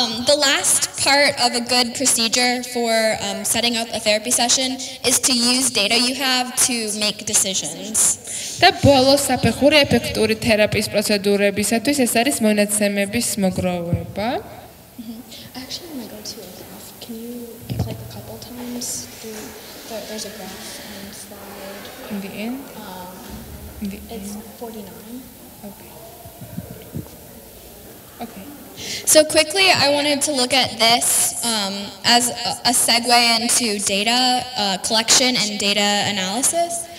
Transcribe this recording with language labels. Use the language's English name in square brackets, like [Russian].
[English] The last part of a good procedure for setting up a therapy session is to use data you have to make decisions. [Georgian] და ბოლოს საფეხური ეფექტური თერაპიის პროცედურებისათვის ეს არის მონაცემების მოგროვება. [English] Actually, when I go to a graph, can you click a couple times? There's a graph on slide. In the end? It's 49. Okay. Okay. So quickly, I wanted to look at this as a segue into data collection and data analysis.